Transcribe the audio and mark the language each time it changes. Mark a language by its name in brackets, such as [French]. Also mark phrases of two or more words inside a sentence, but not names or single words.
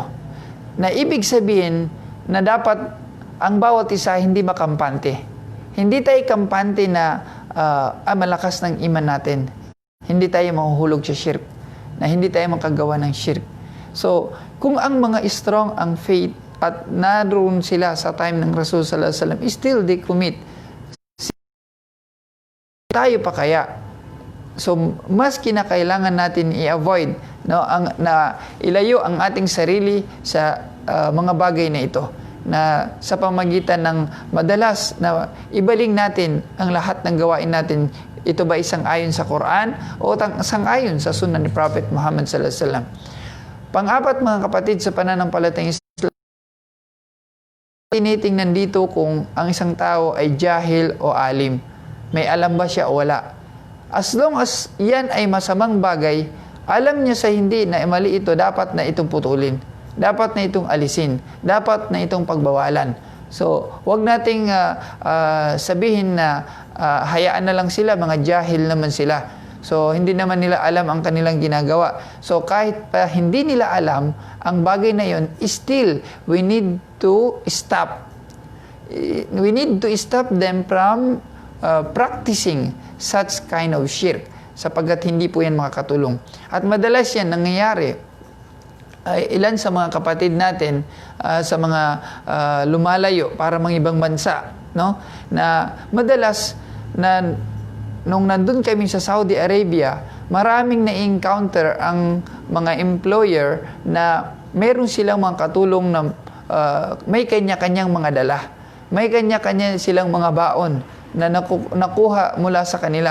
[Filipino] Na ibig sabihin na dapat ang bawat isa hindi makampante. Hindi tayo kampante na malakas ng iman natin. Hindi tayo mahuhulog sa shirk. Na hindi tayo makagawa ng shirk. So, kung ang mga strong ang faith at naroon sila sa time ng Rasul [Arabic] صلى الله عليه وسلم, [English] still they commit. [Filipino] Tayo pa kaya? So, mas kinakailangan natin i-avoid, no, na ilayo ang ating sarili sa mga bagay na ito, na sa pamagitan ng madalas na ibaling natin ang lahat ng gawain natin. Ito ba isang ayon sa Quran o isang ayon sa sunnah ni Prophet Muhammad [Arabic] صلى الله عليه وسلم? [Filipino] Pang-apat mga kapatid sa pananampalatayang Islam, tinitingnan dito kung ang isang tao ay jahil o alim. May alam ba siya o wala? [English] As long as [Filipino] yan ay masamang bagay, alam niya sa hindi na mali ito, dapat na itong putulin. Dapat na itong alisin. Dapat na itong pagbawalan. So, wag nating sabihin na hayaan na lang sila, mga jahil naman sila. So, hindi naman nila alam ang kanilang ginagawa. So, kahit pa hindi nila alam ang bagay na yon, [English] still, we need to stop. We need to stop them from practicing such kind of shirk, [Filipino] sapagkat hindi po yan makakatulong. At madalas yan nangyayari. Ilan sa mga kapatid natin sa mga lumalayo para mga ibang bansa, no, na madalas na nung nandun kami sa Saudi Arabia, maraming na-encounter ang mga employer na meron silang mga katulong na may kanya-kanyang mga dala, may kanya-kanya silang mga baon na nakuha mula sa kanila.